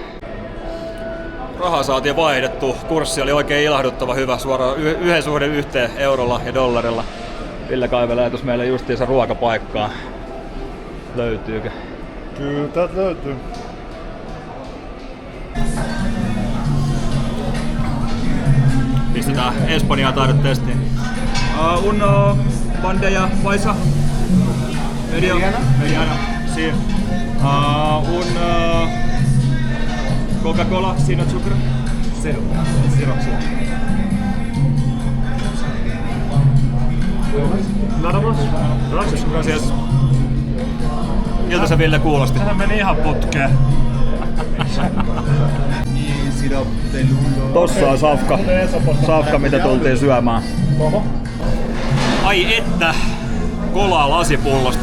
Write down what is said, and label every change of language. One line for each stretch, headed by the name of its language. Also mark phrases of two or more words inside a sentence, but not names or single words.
Finnish: Rahaa saatiin vaihdettua. Kurssi oli oikein ilahduttava hyvä, suoraan yhden suhde yhteen eurolla ja dollarilla. Ville kaivelee tuossa meille justiinsa ruokapaikkaa. Löytyykö? Kyllä täältä löytyy. Pistetään Espanjaa taidot testiin.
Spanish: Uno bandeja paisa. Mediana. Sí. Un Coca-Cola sin azúcar. Cero. Nada más. Gracias.
Finnish: Miltä se Ville kuulosti? Sehän meni ihan putkeen. Tossa on safka mitä tultiin syömään. Ai että! Kolaa lasipullosta.